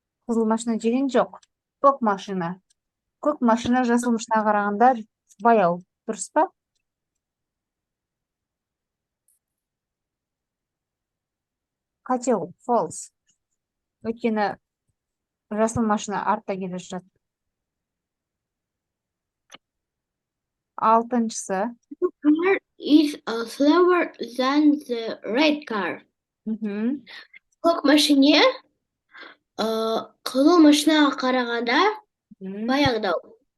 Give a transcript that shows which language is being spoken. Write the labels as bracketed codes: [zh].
[kk] Қызыл машина деген жоқ. Көк машина. Көк машина жасыл машинаға қарағанда баяу. Дұрыс па? Қате ол, false. Өйткені жасыл машина артта келе жатады. Алтыншысы. [en] The car is slower than the red car. [kk] Көк машина қызыл машинаға қарағанда баяғыдау.